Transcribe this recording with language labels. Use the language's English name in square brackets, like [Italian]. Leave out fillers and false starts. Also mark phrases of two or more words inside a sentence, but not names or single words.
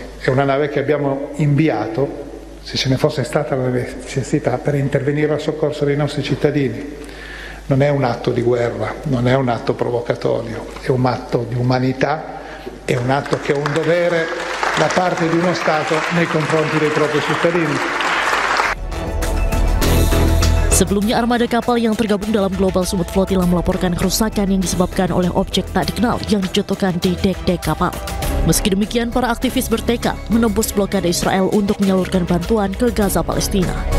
[Italian] È una nave che abbiamo inviato, se ce ne fosse stata la necessità, per intervenire a soccorso dei nostri cittadini. Non è un atto di guerra, non è un atto provocatorio, è un atto di umanità, è un atto che è un dovere da parte di uno Stato nei confronti dei propri cittadini. [Indonesian] Sebelumnya, armada kapal yang tergabung dalam Global Summit Flotilla melaporkan kerusakan yang disebabkan oleh objek tak dikenal yang dijatuhkan di dek-dek kapal. Meski demikian, para aktivis bertekad menembus blokade Israel untuk menyalurkan bantuan ke Gaza, Palestina.